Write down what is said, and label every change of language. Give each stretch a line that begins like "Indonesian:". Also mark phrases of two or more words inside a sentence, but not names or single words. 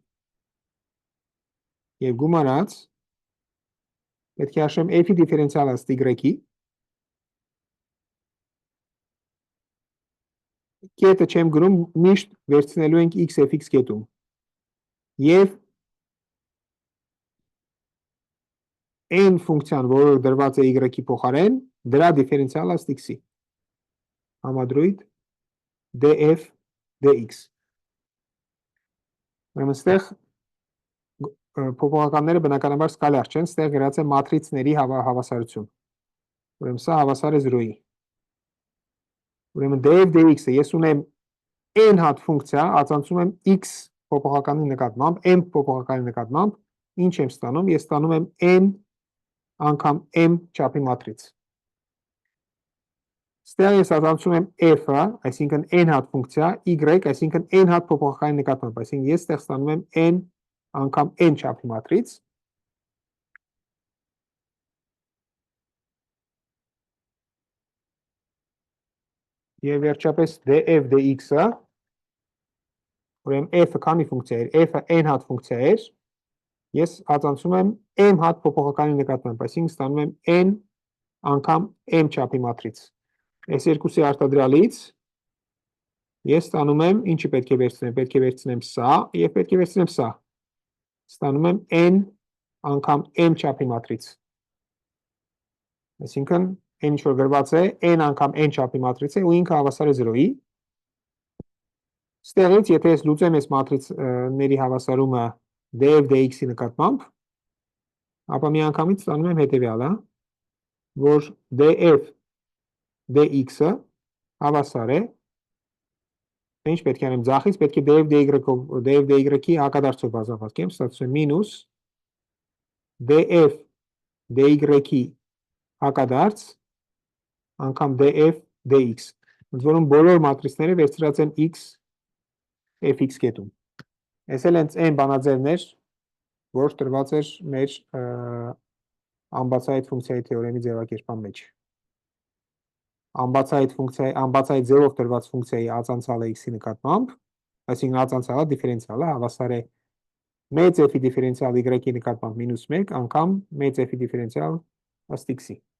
Armenian: եւ գումարած պետք է հաշվեմ f-ի դիֆերենցիալը ըստ y-ի, կետը չեմ գրում, միշտ վերցնելու ենք x f(x) կետում եւ n ֆունկցիան, որը դրված է y-ի փոխարեն, դրա դիֆերենցիալը ըստ x-ի համադրույթ df dx։ Ուրեմն այստեղ փոփոխականները բնականաբար սկալար չեն, այստեղ գրած է մատրիցների հավասարություն։ Ուրեմն սա հավասար է 0-ի։ Ուրեմն df dx-ը ես ունեմ n հատ ֆունկցիա, ածանցում եմ x փոփոխականի նկատմամբ, m փոփոխականի նկատմամբ, ինչ եմ ստանում, ես ստանում եմ n անգամ m չափի մատրից։ Ստեղ ես ածանցում եմ f-ը, այսինքն n հատ ֆունկցիա, y, այսինքն n հատ փոփոխականի նկատմամբ, այսինքն ես ստեղ ստանում եմ n անգամ n չափի մատրից։ Եվ վերջապես df dx-ը, ուրեմն f-ը քանի ֆունկցիա էր, f-ը n հատ ֆունկցիա էր, ես ածանցում եմ m հատ փոփոխականի նկատմամբ, այսինքն ստանում եմ n անգամ m չափի մատրից։ Այս երկուսի արտադրյալից Ես ստանում եմ, ինչի պետք է վերցնեմ, պետք է վերցնեմ սա և պետք է վերցնեմ սա, ստանում եմ n անգամ m չափի մատրից, այսինքն n ինչ որ գրված է, n անգամ n չափի մատրից է ու ինքը հավասար է 0-ի, ստեղից, եթե ես լուծեմ ես մատրիցների հավասարումը d և dx-ի նկատմամբ, ապա մի անգամից ստանում եմ հետևյալը, որ df dx-ը հավասար է, ինչ պետք է անեմ ձախից, պետք է df dy-ի հակադարձով բազմապատկեմ, ստացվում է մինուս df dy-ի հակադարձ անգամ df dx, ընդ որում բոլոր մատրիցները վերցրած են x fx կետում։ Այս էլ հենց այն բանաձևն էր, որ տրված էր մեր ամբացայիտ ֆունկցիայի թեորեմի ձևակերպման մեջ։ Ամբացայիտ ձևով տրված ֆունկցիայի ածանցալը x-ի նկատմամբ, այսինքն ածանցալը դիֆերենցիալը հավասար է մեծ f-ի դիֆերենցիալ y-ի նկատմամբ մինուս 1 անգամ մեծ f-ի դիֆերենցիալ ըստ x-ի։